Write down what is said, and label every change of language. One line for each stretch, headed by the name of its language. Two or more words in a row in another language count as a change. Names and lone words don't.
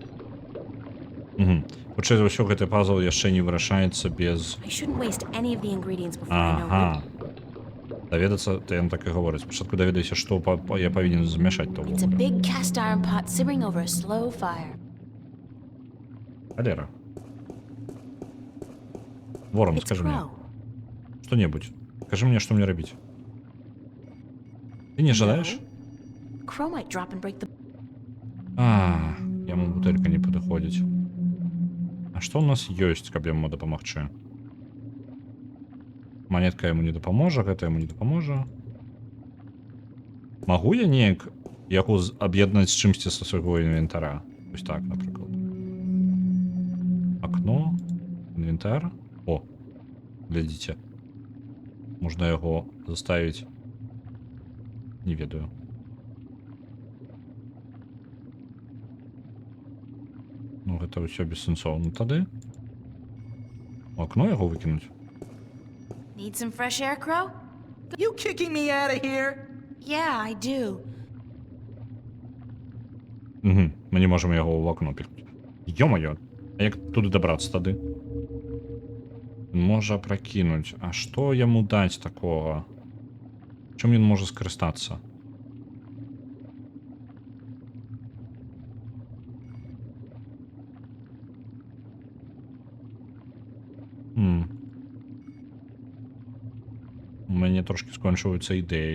Belarusian: Хутчэй за ўсё, гэты пазл яшчэ не вырашаецца без... Ага. Даведацца, то ён так і гаворыць. Спачатку даведайся, што я павінен змяшаць то. Халера.
Russian: Ворон, скажи мне. Что-нибудь. Скажи мне, что мне робить. Ты не ожидаешь?
Belarusian: Яму бутэлька не падыходзіць. А што у нас ёсць, каб яму дапамагчы? Монетка яму не дапаможа, гэта яму не дапаможа. Магу я неяк яго аб'яднаць з чымсьці са свайго інвентара? Вось так, напрыклад. Окно, інвентар. О, глядзіце. Можна яго заставіць. Не ведаю. Ну, гэта ўсё бессэнсоўна тады. У акно яго выкінуць?
English: Need some fresh air, Crow? You kicking me out of here? Yeah, I do.
Russian: Мы не можем
Belarusian: яго ў акно пікнуць. Ё-маё, а як туды дабрацца тады? Можа пракінуць. А што яму даць такога? Чым ён можа скарыстацца? У мяне трошки скончваюцца ідэі.